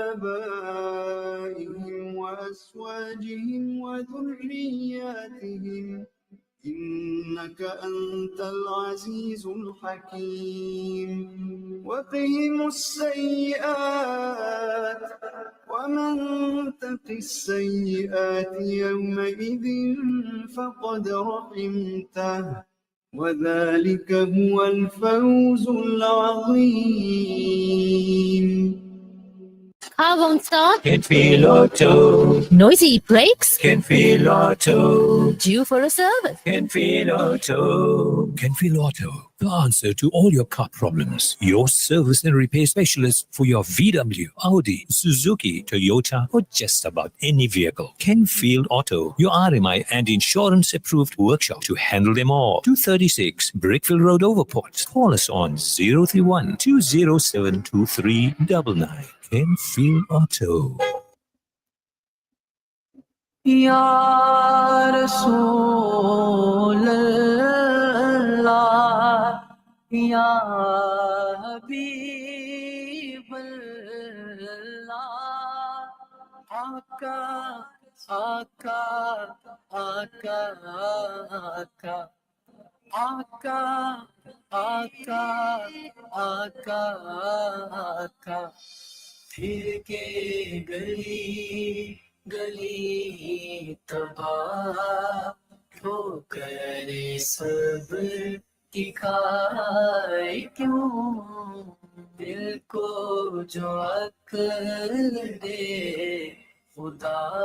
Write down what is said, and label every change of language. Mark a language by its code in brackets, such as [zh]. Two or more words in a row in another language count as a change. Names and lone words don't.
[ar] آبائهم وأزواجهم وذرياتهم إنك أنت العزيز الحكيم وقهم السيئات ومن تق السيئات يومئذ فقد رحمته وذلك هو الفوز العظيم. [en] Car won't start? Kenfield Auto. Noisy brakes? Kenfield Auto. Due for a service? Kenfield Auto. Kenfield Auto, the answer to all your car problems. Your service and repair specialist for your VW, Audi, Suzuki, Toyota, or just about any vehicle. Kenfield Auto, your RMI and insurance approved workshop to handle them all. 236 Brickfield Road, Overport. Call us on 031 207 2399. Kenfield Auto. [ar] يا رسول الله، يا حبيب الله, Aka, Aka, Aka, Aka, Aka, Aka, Aka, Aka. [ur] پھر کے گلی گلی تباہ ٹھوکر سب کی کھائے کیوں دل کو جو عقل دے خدا